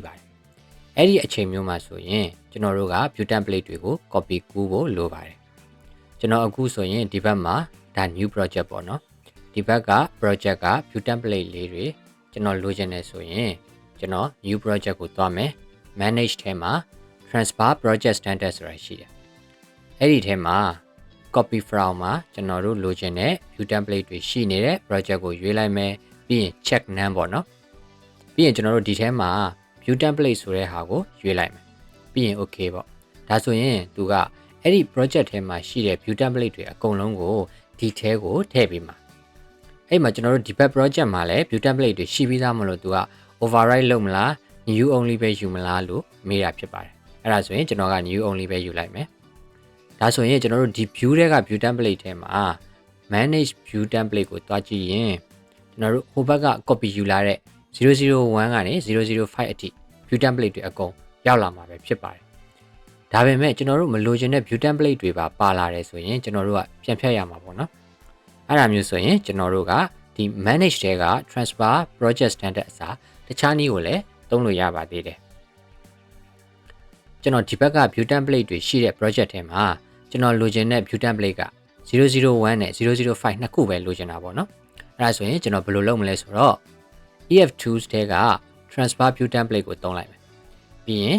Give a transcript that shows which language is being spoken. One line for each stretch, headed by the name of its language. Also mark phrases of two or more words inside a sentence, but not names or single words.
Burmese: ပါတယ်။အဲ့ဒီအချိန်မျိုးမှာဆိုရင်ကျွန်တော်တို့က
English: view template
Burmese: တွေကို copy ကူးဖို့လိုပါတယ်။ကျွန်တော်အခုဆိုရင်ဒီဘက်မှာဒါ
English: new project
Burmese: ပေါ့နော်။ဒီဘက်က project က
English: view template
Burmese: လေးတွေကျွန်တော်လိုချင်တယ်ဆိုရင်ကျွန်တော်
English: new project
Burmese: ကိုသွားမယ်။ manage ထဲမှာ
English: transfer project standard
Burmese: ဆိုတာရှိ တယ်။အဲ့ဒီထဲမှာ
English: copy from
Burmese: မှာကျွန်တော်တို့လိုချင်တဲ့
English: view template
Burmese: တွေရှိနေတဲ့ project ကိုရွေးလိုက်မယ်ပြီးရင်
English: check none
Burmese: ပေါ့နော်ပြီးရင်ကျွန်တော်တို့ဒီထဲမှာ
English: view template
Burmese: ဆိုတဲ့ဟာကိုရွေးလိုက်မယ်ပြီးရင် okay ပေါ့ဒါဆို ရင်သူကအဲ့ဒီ project ထဲမှာရှိတဲ့
English: view template
Burmese: တွေအကုန်လုံးကိုဒီထဲကိုထည့်ပေးမှာအဲ့မှာကျွန်တော်တို့ဒီဘက် project မှာလည်း
English: view template
Burmese: တွေရှိပြီးသားမလို့သူက override လုပ်မလား
English: new only
Burmese: ပဲယူမလားလို့မေးတာဖြစ်ပါတယ်အဲ့ဒါဆိုရင်ကျွန်တော်က
English: new only
Burmese: ပဲယူလိုက်မယ်ဒါဆိုရင်ကျွန်တော်တို့ဒီ view တွေက
English: view template
Burmese: ထဲမှာ
English: manage view template
Burmese: ကိုတွားကြည့်ရင်ကျွန်တော်တို့ဟိုဘက်က copy ယူလာတဲ့001ကနေ005အထိ
English: view template
Burmese: တွေအကုန်ရောက်လာမှာပဲဖြစ်ပါတယ်ဒါပေမဲ့ကျွန်တော်တို့မလိုချင်တဲ့
English: view template
Burmese: တွေပါလာတယ်ဆိုရင်ကျွန်တော်တို့ကပြန်ဖြတ်ရမှာပေါ့နော်အဲ့ဒါမျိုးဆိုရင်ကျွန်တော်တို့ကဒီ manage တဲက
English: transfer project standard
Burmese: အစားတခြားနည်းကိုလည်းသုံးလို့ရပါသေးတယ် ကျွန်တော်ဒီဘက်က
English: view template
Burmese: တွေရှိတဲ့ project ထဲမှာကျွန်တော်လိုချင်တဲ့
English: view template
Burmese: က001နဲ့005နှစ်ခုပဲလိုချင်တာပေါ့နော်အဲ့ဒါဆိုရင်ကျွန်တော်ဘယ်လိုလုပ်မလဲဆိုတော့ EF2s တဲက
English: transfer view template
Burmese: ကိုသုံးလိုက်မယ်ပြီးရင်